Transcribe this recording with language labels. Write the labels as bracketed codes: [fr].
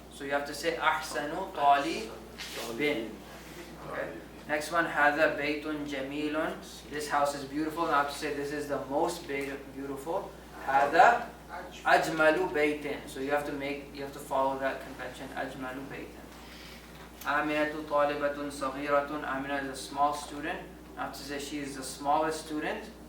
[en] So you have to say [ar] أحسن طالب. [en] Okay. Next one, [ar] هذا بيت جميل. [en] This house is beautiful. Now I have to say this is the most beautiful. [ar] هذا أجمل بيت. [en] So you have to follow that convention. [ar] أجمل بيت. آمنة طالبة صغيرة. [en] Amina is a small student. I have to say she is the smallest student.